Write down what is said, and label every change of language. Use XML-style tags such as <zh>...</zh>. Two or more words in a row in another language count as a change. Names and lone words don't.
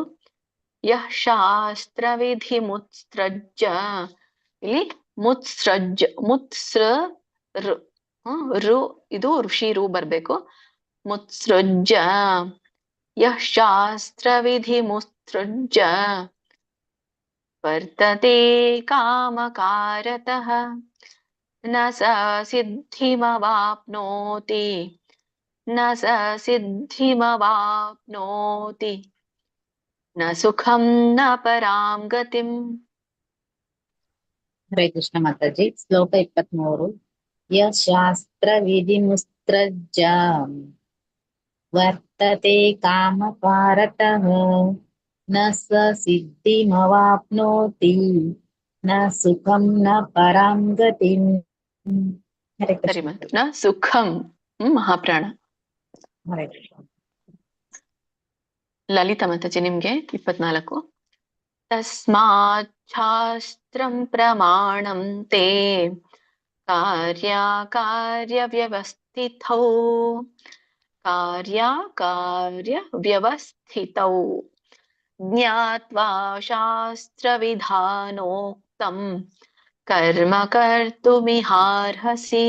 <sa>ಯಃ ಶಾಸ್ತ್ರ ವಿಧಿ ಮುತ್ಸೃಜ್ಯ.</sa> <kn>ಇಲ್ಲಿ ಮುತ್ಸೃಜ್, ಮುತ್ಸ್ರ ರು, ಇದು ಋಷಿ ರು ಬರ್ಬೇಕು.</kn> <sa>ಮುತ್ಸೃಜ್ಯ ಯಃ ಶಾಸ್ತ್ರ ವಿಧಿ ಮುತ್ಸೃಜ್ಯ ವರ್ತತೆ ಕಾಮಕಾರತಃ ನ ಸ ಸಿದ್ಧಿಮವಾಪ್ನೋತಿ ನ ಸ ಸಿದ್ಧಿಮವಾಪ್ನೋತಿ ನ ಸುಖಂ ನ ಪರಾಂ ಗತಿಂ.</sa> <kn>ಹರೇ ಕೃಷ್ಣ ಮಾತಾಜಿ. ಶ್ಲೋಕ 23.</kn> <sa>ಯ ಶಾಸ್ತ್ರ ವಿಧಿ ಮುತ್ಸೃಜ್ಯ ವರ್ತತೆ ಕಾಮಕಾರತಃ ನ ಸ ಸಿದ್ಧಿಮವಾಪ್ನೋತಿ ನ ಸುಖಂ ನ ಪರಾಂ ಗತಿಂ.</sa> <kn>ಹರೇ ಸರಿ ಕೃಷ್ಣ. ಬಂತು.</kn> <sa>ನ ಸುಖಂ</sa> <kn>ಮಹಾಪ್ರಾಣ. ಹರೇ ಕೃಷ್ಣ. ಲಲಿತಾ ಮಾತಾಜಿ ನಿಮ್ಗೆ 24.</kn> <sa>ತಸ್ಮಾತ್ ಶಾಸ್ತ್ರಂ ಪ್ರಮಾಣಂ ತೇ ಕಾರ್ಯ ವ್ಯವಸ್ಥಿತೌ ವ್ಯವಸ್ಥಿತೌ ಜ್ಞಾತ್ವಾ ಶಾಸ್ತ್ರ ವಿಧಾನೋಕ್ತಂ ಕರ್ಮ ಕರ್ತುಮಿಹಾರ್ಹಸಿ.</sa>